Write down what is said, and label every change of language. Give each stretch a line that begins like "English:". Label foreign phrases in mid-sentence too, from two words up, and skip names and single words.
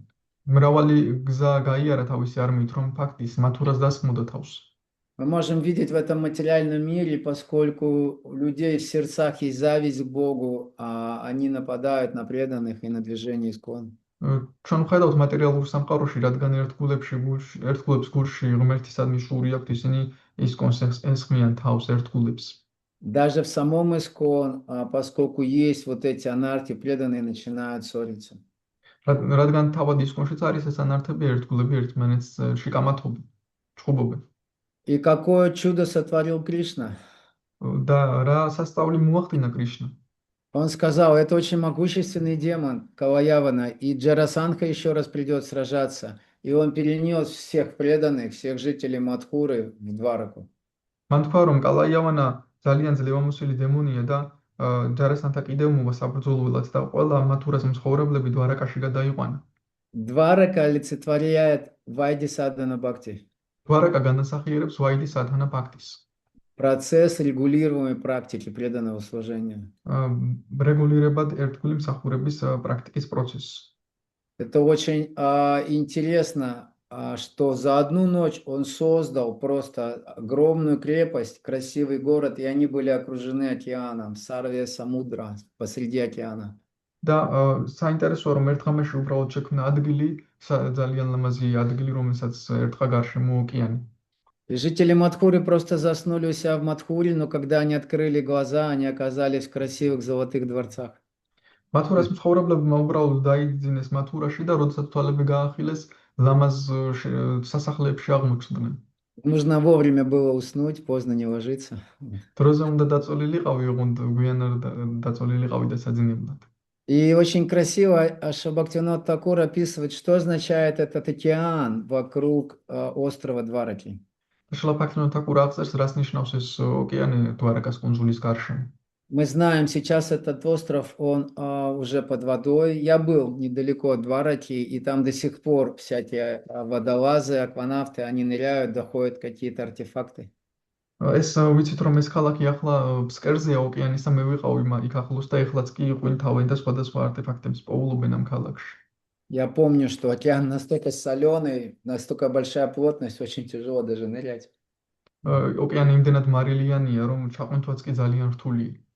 Georgian: მრავალი გზა გაიარა თავისი არმიით რომ ფაქტის მათურას დასხმოდა თავს.
Russian: Мы можем видеть в этом материальном мире, поскольку у людей в сердцах есть зависть к Богу, а они нападают на преданных и на движение Искон.
Georgian: ჩვენ ვხედავთ მატერიალურ სამყაროში, რადგან ერთგულებს გულში ღმერთისადმი შური აქვთ, ისინი ისკონს ესხმიან თავს ერთგულებს.
Russian: Даже в самом Искон, поскольку есть вот эти анархи, преданные начинают ссориться.
Georgian: რადგან თავად ისკონშიც არის ეს ანარქები, ერთგულები ერთმანეთს შიკამათობენ, ჩხუბობენ.
Russian: И какое чудо сотворил Кришна?
Georgian: და რა სასწაული მოახდინა კრიშნა.
Russian: Он сказал, это очень могущественный демон Калаявана, и Джарасандха еще раз придет сражаться, и он перенес всех преданных, всех жителей Мадхуры в Двараку.
Georgian: მან თქვა რომ კალაიავანა ძალიან ძლევამოსილი დემონია და ჯარასანთა კიდევ მოვა საბრძოლველად და ყველა მათურას მსხოვრებლები დვარაკაში გადაიყვანა.
Russian: Дварака олицетворяет Вайди Садхана Бхакти.
Georgian: დვარაკა განასახიერებს ვაიდი სადჰანა ბhaktis.
Russian: Процесс регулируемой практики преданного служения.
Georgian: რეგულირებად ერთგული მსახურების პრაქტიკის პროცესს.
Russian: Это очень интересно, что за одну ночь он создал просто огромную крепость, красивый город, и они были окружены океаном, Сарвия Самудра, посреди океана.
Georgian: და საინტერესოა რომ ერთ ღამეში უბრალოდ შექმნა ადგილი, ძალიან ლამაზი ადგილი, რომელსაც ერთხა გარშემო ოკეანი.
Russian: И жители Мадхуры просто заснули у себя в Мадхуре, но когда они открыли глаза, они оказались в красивых золотых дворцах.
Georgian: მათურას მსხოვრებლებმა უბრალოდ დაიძინეს მათურაში და როდესაც თვალები გაახილეს, ლამაზ სასახლეებში აღმოჩნდნენ.
Russian: Нужно вовремя было уснуть, поздно не ложиться.
Georgian: დროზე უნდა დაწოლილიყავი, ოღონდ გვიანად დაწოლილიყავი და საძინებლად.
Russian: И очень красиво Бхактивинод Такур описывает, что означает этот океан вокруг острова Двараки.
Georgian: შრილა ბхактивინოდ თაკურა აღწერს, რას ნიშნავს ეს ოკეანი დვარაკას კუნძულის გარშემო.
Russian: Мы знаем, сейчас этот остров, он уже под водой. Я был недалеко от Двараки, и там до сих пор всякие водолазы, акванавты, они ныряют, доходят какие-то артефакты.
Georgian: ეს ვიცით რომ ეს ქალაქი ახლა ფსკერზეა ოკეანის და მე ვიყავი იქ ახლოს და ეხლაც კი იყვინთავენ და სხვადასხვა არტეფაქტებს პოულობენ ამ ქალაქში.
Russian: Я помню, что океан настолько соленый, настолько большая плотность, очень тяжело даже нырять.
Georgian: ოკეანი იმდენად მარილიანია, რომ ჩაყვინთვაც კი ძალიან რთულია.